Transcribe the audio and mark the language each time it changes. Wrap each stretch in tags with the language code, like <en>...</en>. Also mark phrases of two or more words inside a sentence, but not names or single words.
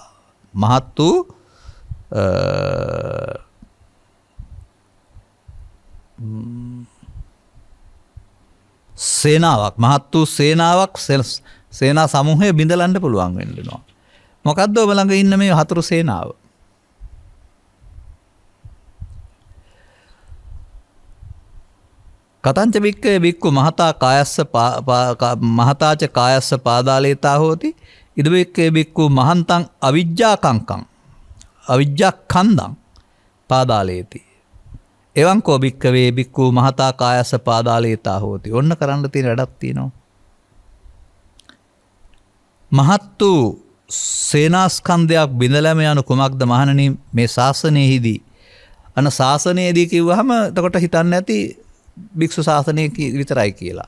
<si>මහත් වූ සේනාවක්, මහත් වූ සේනාවක්, සේනා සමූහය බිඳලන්න පුළුවන් වෙනවා. මොකද්ද ඔබ ළඟ ඉන්න මේ හතුරු සේනාව?</si> <pi>කතංච බික්කේ බික්කු මහතා කායස්ස මහතාච කායස්ස පාදාලේතා හෝති ඉද බික්කේ බික්කු මහන්තං අවිජ්ජාකංකං අවිජ්ජාකන්දං පාදාලේති එවං කෝ බික්කවේ බික්කු මහතා කායස්ස පාදාලේතා හෝති.</pi> <si>ඔන්න කරන්න තියෙන වැඩක් තියෙනවා. මහත් වූ සේනාස්කන්ධයක් බිඳලම යන කුමක්ද මහණනි මේ ශාසනයෙහිදී? අන ශාසනයේදී කිව්වහම එතකොට හිතන්න ඇති භික්ෂු ශාසනය විතරයි කියලා.</si>